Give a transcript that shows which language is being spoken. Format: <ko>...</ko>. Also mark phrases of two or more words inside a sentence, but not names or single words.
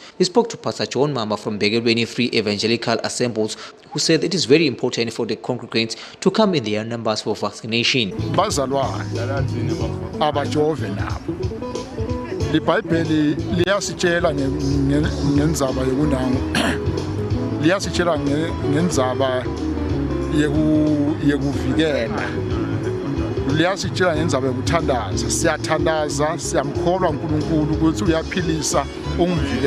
<en>We spoke to Pastor John Mama from Begelweni Free Evangelical Assemblies, who said it is very important for the congregants to come in their numbers for vaccination.</en> <ss>iBhayibheli liyasitshela ngendzaba yokunango liyasitshela ngendzaba yekuvikela liyasitshela ngendzaba yokuthandaza siyathandaza siyamkholwa uNkulunkulu ukuthi uyaphilisa ungumvikeli</ss>